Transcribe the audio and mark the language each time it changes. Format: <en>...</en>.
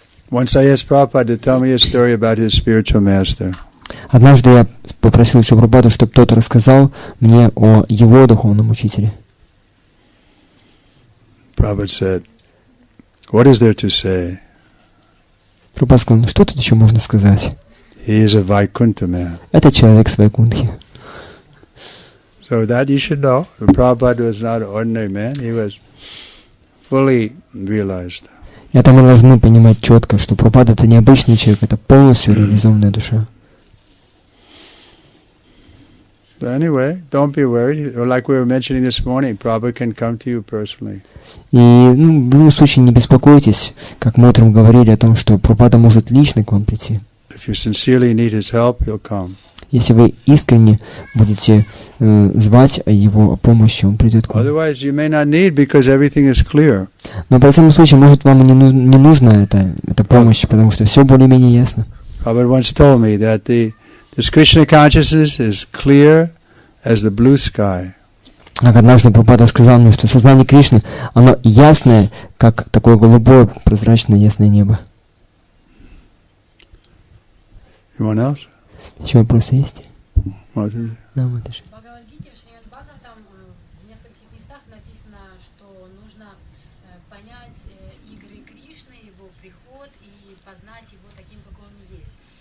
<en>Once I asked Prabhupada to tell me a story about his spiritual master.</en> <ru>Однажды я попросил Шрилу Прабхупаду, чтобы тот рассказал мне о его духовном учителе.</ru> <en>Prabhupada said, "What is there to say?</en> <ru>Прабхупада сказал, ну что тут еще можно сказать?</ru> <en>He is a Vaikuntha man."</en> <ru>Это человек с Вайкунтхи.</ru> <en>So that you should know. Prabhupada was not an ordinary man. He was fully realized.</en> <ru>Это мы должны понимать четко, что Прабхупада это не обычный человек, это полностью реализованная душа.</ru> <en>But anyway, don't be worried. Like we were mentioning this morning, Prabhupada can come to you personally.</en> <ru>И в любом случае не беспокойтесь, как мы утром говорили о том, что Прабхупада может лично к вам прийти.</ru> <en>If you sincerely need his help, he'll come.</en> <ru>Если вы искренне будете звать его о помощи, он придет к вам.</ru> <en>Otherwise, you may not need because everything is clear.</en> <ru>Но в противном случае, может, вам и не нужна эта помощь, потому что все более-менее ясно.</ru> <en>Prabhupada once told me that this Krishna consciousness is clear as the blue sky.</en> <ru>Однажды Прабхупада сказал мне, что сознание Кришны, оно ясное, как такое голубое, прозрачное, ясное небо.</ru> <en>Anyone else?</en> <ru>Еще вопросы есть?</ru> <en>What is it?</en> <ru>Да, Маташа. В Бхагавад-гите, в Шримад Бхагаватам в нескольких местах написано, что нужно понять игры Кришны, его приход и познать его таким, какой он есть.</ru>